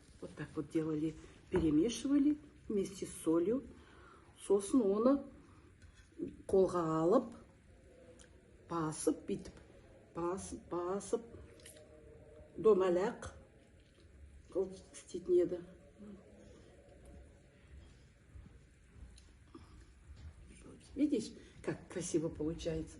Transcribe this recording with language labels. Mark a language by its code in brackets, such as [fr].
[ru] Вот так вот делали, перемешивали вместе с солью. [kk] Сосын оны қолға алып, басып, бүйтіп, басып, домалақ қылып істейтін еді. [ru] Видишь, как красиво получается?